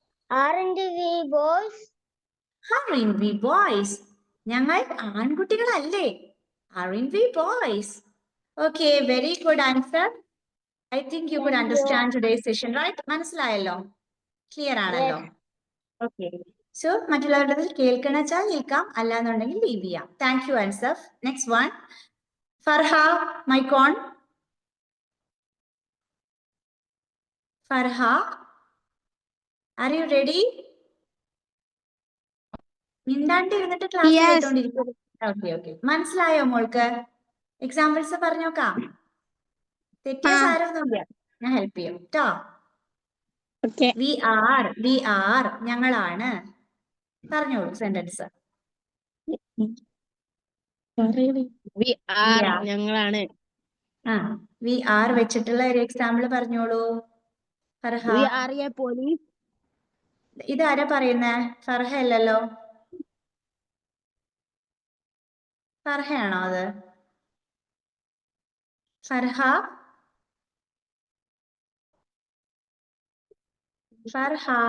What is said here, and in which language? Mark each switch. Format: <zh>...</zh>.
<en>Aren't we boys? Aren't we boys?</en> <ml>ഞങ്ങൾ ആൺകുട്ടികളല്ലേ?</ml> <en>Aren't we boys? Okay, very good answer. I think you could understand today's session, right?</en> <ml>മനസ്സിലായല്ലോ? Clear ആണല്ലോ? Okay. So, മറ്റുള്ളവരുടെ കേൾക്കണച്ചാൽ കേൾക്കാം, അല്ലാന്നുണ്ടെങ്കിൽ leave ചെയ്യാം.</ml> <en>Thank you, Ansaf. Next one. Farha, mic on. Farha, are you ready?</en> <ml>മിണ്ടാണ്ട് ഇരുന്നിട്ട് class കേട്ടോണ്ടിരിക്കും. Okay, okay. മനസ്സിലായോ മോൾക്ക്? Examples പറഞ്ഞോക്കാം. തെറ്റിയ സാരമൊന്നുമില്ല, ഞാൻ ഹെൽപ്പ് ചെയ്യും കേട്ടോ.</ml> <en>We are</en> <ml>ഞങ്ങളാണ്. പറഞ്ഞോളൂ സെന്റൻസ്.</ml> <en>We are</en> <ml>ഞങ്ങളാണ്.</ml> <en>We are</en> <ml>വെച്ചിട്ടുള്ള ഒരു എക്സാമ്പിൾ പറഞ്ഞോളൂ Farha.</ml> <en>We are a police.</en> <ml>ഇതാരാ പറയുന്നേ? ഫർഹ അല്ലല്ലോ. ഫർഹയാണോ അത്? ഫർഹ ഫർഹ</ml>